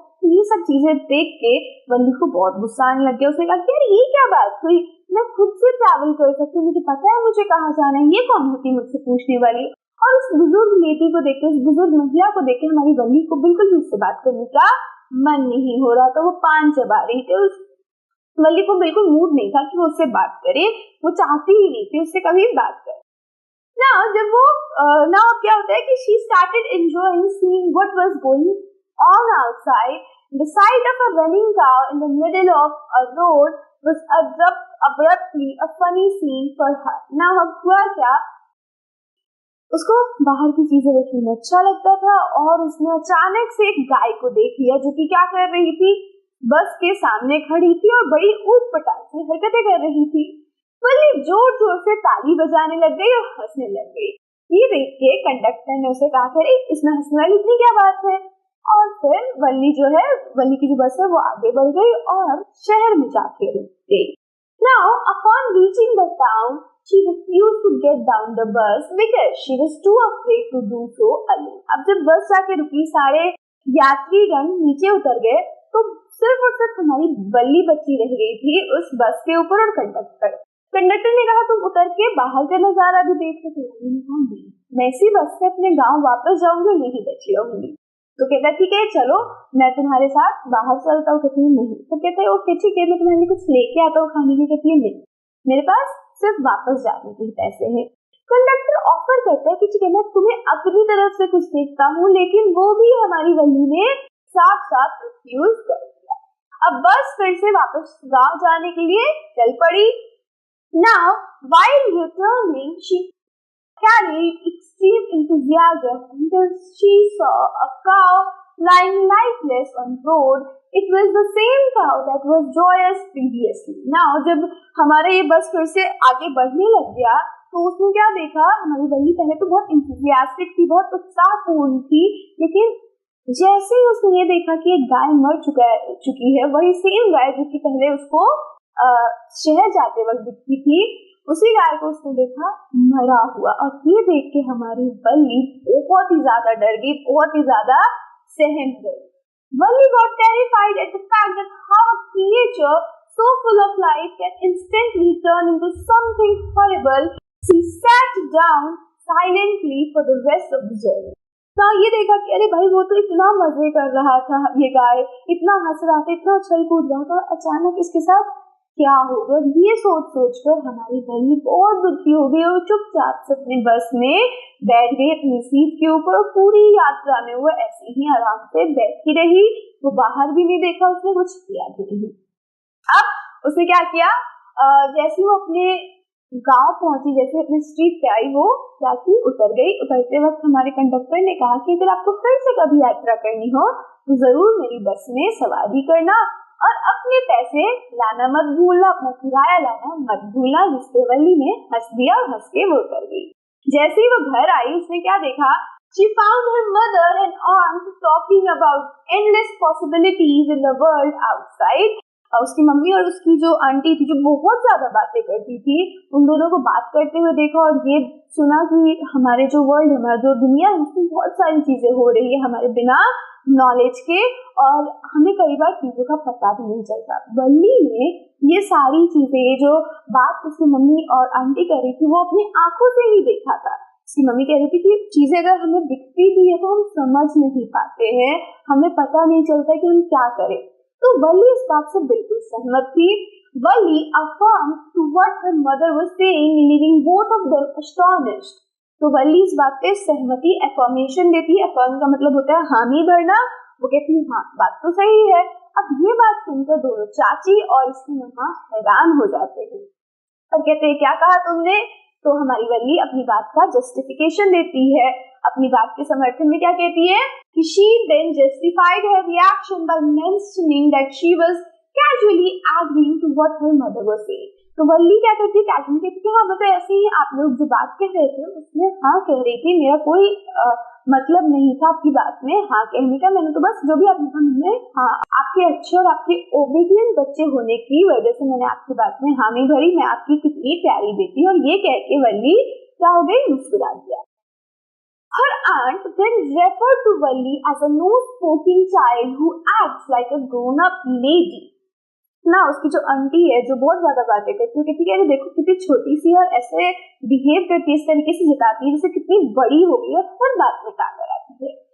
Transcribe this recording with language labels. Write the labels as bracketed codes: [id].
[hi] तो ये सब चीजें देख के वल्ली को बहुत गुस्सा आने लग गया। उसने कहा कि अरे ये क्या बात हुई, मैं खुद से ट्रैवल कर सकती हूँ, मुझे पता है मुझे कहाँ जाना है, ये कौन होती मुझसे पूछने वाली। और उस बुजुर्ग लेडी को देख के, उस बुजुर्ग महिला को देख के हमारी वल्ली को बिल्कुल भी उससे बात करने का मन नहीं हो रहा था। वो पान चबा रही थी। उस वल्ली को बिल्कुल मूड नहीं था कि वो उससे बात करे, वो चाहती ही नहीं थी उससे कभी बात करे। [en] Now, [hi] जब वो [en] now [hi] क्या होता है कि [en] she started enjoying seeing what was going on outside. The sight of a running cow in the middle of a road was abruptly a funny scene for her. [hi] Now, अब हुआ क्या, उसको बाहर की चीजें देखने में अच्छा लगता था और उसने अचानक से एक गाय को देख लिया जो कि क्या कर रही थी, बस के सामने खड़ी थी और बड़ी ऊट-पटांग से हरकतें कर रही थी। वल्ली जोर जोर से ताली बजाने लग गई और हंसने लग गई। ये देख के कंडक्टर ने उसे कहा, अरे इसमें हंसने वाली इतनी क्या बात है। और फिर वल्ली जो है, वल्ली की जो बस है वो आगे बढ़ गई और शहर में जाके रुक गई। [en] Now, upon reaching the town, she refused to get down the bus because she was too afraid to do so alone. [hi] अब जब बस जाके रुकी, सारे यात्रीगण नीचे उतर गए, तो सिर्फ और सिर्फ हमारी वल्ली बची रह गई थी उस बस के ऊपर। और कंडक्टर ने कहा तुम उतर के बाहर का नजारा भी देख सकते हो। मैं इसी बस से अपने गांव वापस जाऊंगी, यही बची रहूंगी। तो कहता ठीक है चलो मैं तुम्हारे साथ बाहर चलता हूँ। कहती है नहीं। तो कहते हैं ओके ठीक है, मैं तुम्हारे लिए कुछ लेके आता हूँ खाने की। कहती है नहीं, मेरे पास सिर्फ वापस जाने के पैसे हैं। कंडक्टर ऑफर करता है कि ठीक है मैं तुम्हें अपनी तरफ से कुछ देखता हूँ, लेकिन वो भी हमारी वल्ली ने साफ साफ रिफ्यूज कर दिया। अब बस फिर से वापस गांव जाने के लिए चल पड़ी। [en] Now, while returning, she carried extreme enthusiasm until she saw a cow lying lifeless on the road. It was the same cow that was joyous previously. [hi] Now, जब हमारा ये बस फिर से आगे बढ़ने लग गया तो उसने क्या देखा, हमारी वल्ली पहले तो बहुत enthusiastic थी, बहुत उत्साहपूर्ण थी, लेकिन जैसे ही उसने ये देखा कि एक गाय मर चुकी है, वही सेम गाय जो कि पहले उसको शहर जाते वक्त दिखती थी, उसी गाय को उसने देखा मरा हुआ। और ये देख के हमारी वल्ली बहुत ही ज्यादा डर गई, बहुत ही ज्यादा सहम गई। [en] Valli got terrified at the fact that how a creature so full of life can instantly turn into something horrible. She sat down silently for the rest of the journey. [hi] तो ये देखा कि अरे भाई वो तो इतना मजे कर रहा था, ये गाय इतना हंस रहा था, इतना उछल कूद रहा था, अचानक इसके साथ क्या होगा, ये सोच कर हमारी वल्ली बहुत दुखी हो गई और चुपचाप से अपने बस में बैठ गई अपनी सीट के ऊपर। पूरी यात्रा में वो ऐसे ही आराम से बैठी रही, वो बाहर भी नहीं देखा, उसने कुछ किया भी नहीं। अब उसने क्या किया, जैसे वो अपने गांव पहुंची, जैसे अपने स्ट्रीट पे आई, वो क्या की उतर गई। उतरते वक्त हमारे कंडक्टर ने कहा कि अगर आपको फिर से कभी यात्रा करनी हो तो जरूर मेरी बस में सवारी करना और अपने पैसे लाना मत भूलना, अपना किराया लाना मत भूलना। जिससे वल्ली ने हंस दिया और हंस के वो उतर गई। जैसे ही वो घर आई उसने क्या देखा, [en] she found her mother and aunt talking about endless possibilities in the world outside. [hi] उसकी मम्मी और उसकी जो आंटी थी जो बहुत ज्यादा बातें करती थी, उन दोनों को बात करते हुए देखा और ये सुना कि हमारे जो वर्ल्ड, हमारा जो दुनिया है उसमें बहुत सारी चीजें हो रही है हमारे बिना नॉलेज के, और हमें कई बार चीजों का पता भी नहीं चलता। वल्ली ने ये सारी चीजें, जो बात उसकी मम्मी और आंटी कर रही थी, वो अपनी आंखों से ही देखा था। उसकी मम्मी कह रही थी कि चीजें अगर हमें दिखती भी है तो हम समझ नहीं पाते हैं, हमें पता नहीं चलता कि हम क्या करें। तो वल्ली इस बात से बिल्कुल सहमत थी। [en] Valli affirmed to what her mother was saying, leaving both of them astonished. [hi] तो वल्ली इस बात पे सहमति, affirmation देती है। affirm का मतलब होता है हामी भरना। वो कहती है हाँ बात तो सही है। अब ये बात सुनकर दोनों चाची और इसकी मम्मा हैरान हो जाते हैं और कहते हैं क्या कहा तुमने। तो हमारी वल्ली अपनी बात का जस्टिफिकेशन देती है, अपनी बात के समर्थन में क्या कहती है कि [en] she then justified her reaction by mentioning that she was casually agreeing to what her mother was saying. [hi] तो वल्ली क्या कहती है, कैजुअली कहती है हाँ मतलब ऐसे ही आप लोग जो बात कह रहे थे उसमें हाँ कह रही थी, मेरा कोई मतलब नहीं था आपकी बात में हाँ कहने का, मैंने तो बस जो भी आपने कहा हाँ आपके अच्छे और आपके ओबीडियंट बच्चे होने की वजह से मैंने आपकी बात में हामी भरी, मैं आपकी कितनी प्यारी बेटी। और ये कह के वल्ली क्या हो गई, मुस्कुरा दिया। [en] Her aunt then referred to Valli as a no-spoken child who acts like a grown-up lady. [hi] ना उसकी जो आंटी है जो बहुत ज्यादा बातें करती है, कहती है देखो कितनी छोटी सी और ऐसे बिहेव करती है, इस तरीके से जताती है जैसे कितनी बड़ी हो गई और हर बात में काम कराती है.